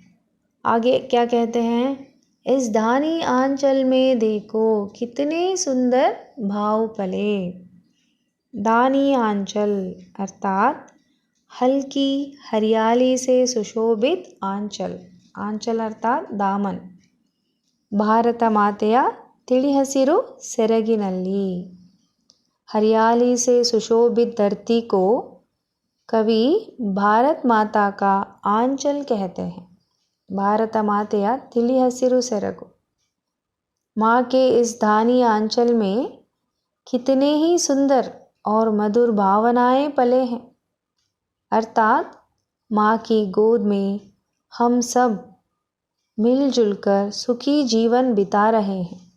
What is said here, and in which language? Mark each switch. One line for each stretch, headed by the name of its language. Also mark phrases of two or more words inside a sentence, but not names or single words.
Hindi: आगे क्या कहते हैं? इस धानी आंचल में देखो कितने सुंदर भाव पले। दानी आंचल अर्थात हल्की हरियाली से सुशोभित आंचल। आंचल अर्थात दामन।
Kannada: ಭಾರತ ಮಾತೆಯ ತಿಳಿ ಹಸಿರು ಸೆರಗಿನಲ್ಲಿ।
Hindi: हरियाली से सुशोभित धरती को कवि भारत माता का आंचल कहते हैं।
Kannada: ಭಾರತ ಮಾತೆಯ ತಿಳಿ ಹಸಿರು ಸೆರಗು।
Hindi: माँ के इस धानी आंचल में कितने ही सुंदर और मधुर भावनाएं पले हैं। अर्थात माँ की गोद में हम सब मिलजुल कर सुखी जीवन बिता रहे हैं।